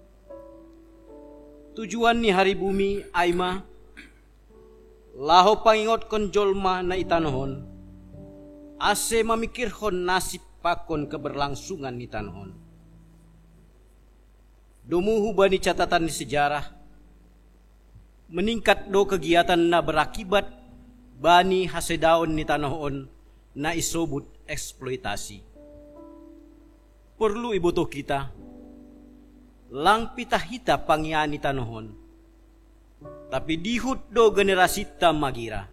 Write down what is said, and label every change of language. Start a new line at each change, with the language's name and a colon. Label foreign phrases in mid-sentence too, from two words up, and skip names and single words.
Batak Simalungun: Tujuan ni Hari Bumi aima laho pangingot kon jolma na itanohon ase mamikirhon nasib pakon keberlangsungan ni tanohon. Dumuhu bani
Indonesian: catatan di sejarah meningkat
Batak Simalungun: do kegiatan na berakibat bani hasedaon ni tanohon na isobut eksploitasi. Perlu ibutuh kita lang pitah hita pangiani tanohon. Tapi dihut do generasi ta magira.